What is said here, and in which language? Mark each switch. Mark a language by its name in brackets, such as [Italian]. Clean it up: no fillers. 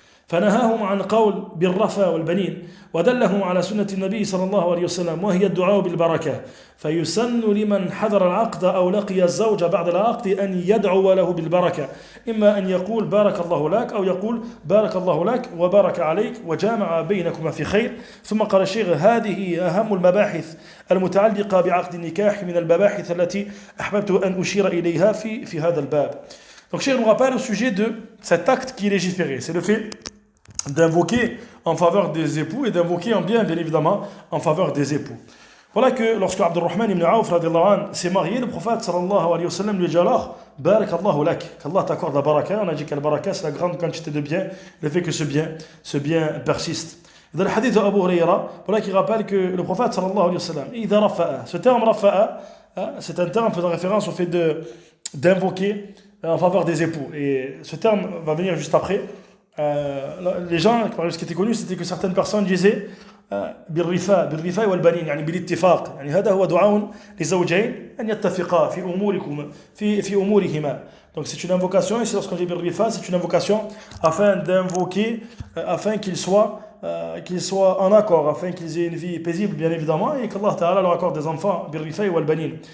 [Arabic] فنهاهم عن قول بالرفا والبنين ودلهم على سنة النبي صلى الله عليه وسلم وهي الدعاء بالبركة فيسن لمن حضر العقد أو لقي الزوج بعد العقد أن يدعو له بالبركة إما أن يقول بارك الله لك أو يقول بارك الله لك وبارك عليك وجامع بينكما في خير. ثم قال الشيخ هذه أهم المباحث المتعلقة بعقد النكاح من المباحث التي أحببت أن أشير إليها في هذا الباب. [French] Donc Cheikh nous rappelle au sujet de cet acte qui est légiféré, c'est le fait d'invoquer en faveur des époux et d'invoquer en bien évidemment en faveur des époux. Voilà que lorsque Abdurrahman ibn Auf s'est marié, le prophète sallallahu alayhi wa sallam lui dit alors barakallahu lak, qu'Allah t'accorde la baraka. On a dit que la baraka c'est la grande quantité de bien, le fait que ce bien persiste. Dans le hadith d'Abu Hurayra, voilà qui rappelle que le prophète sallallahu alayhi wa sallam, idha rafa'a, ce terme rafa'a, c'est un terme faisant référence au fait d'invoquer en faveur des époux. Et ce terme va venir juste après. Les gens, ce qui était connu, c'était que certaines personnes disaient [Arabic] بالرفاء والبنين يعني بالاتفاق يعني هذا هو دعاء لزوجين أن يتفقا في أمورهما. [French] Donc c'est une invocation, et c'est lorsqu'on dit بالرفاء, c'est une invocation afin d'invoquer, afin qu'ils soient qu'ils soient en accord afin qu'ils aient une vie paisible bien évidemment et qu'Allah Ta'ala leur accorde des enfants birrifa'i wal banin.